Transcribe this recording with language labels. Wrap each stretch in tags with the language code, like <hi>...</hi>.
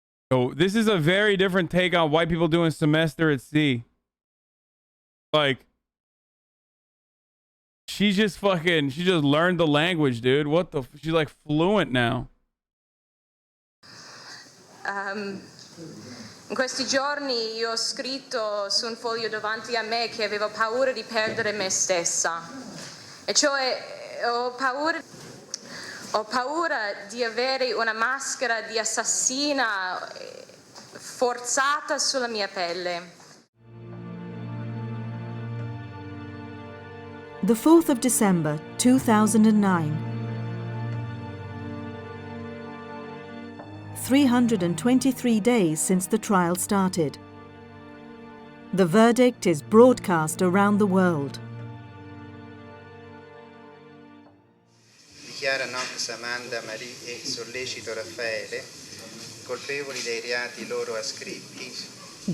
<en>Oh, this is a very different take on white people doing semester at sea. Like, she just learned the language, dude. What the, she's like fluent now.</en> <it>In questi giorni io ho scritto su un foglio davanti a me che avevo paura di perdere me stessa. E cioè ho paura di avere una maschera di assassina forzata sulla mia pelle.</it> <en>The 4th of December, 2009. 323 days since the trial started. The verdict is broadcast around the world.</en> <it>Dichiara Knox, Amanda, Marie e sollecito Raffaele colpevoli dei reati loro ascritti.</it>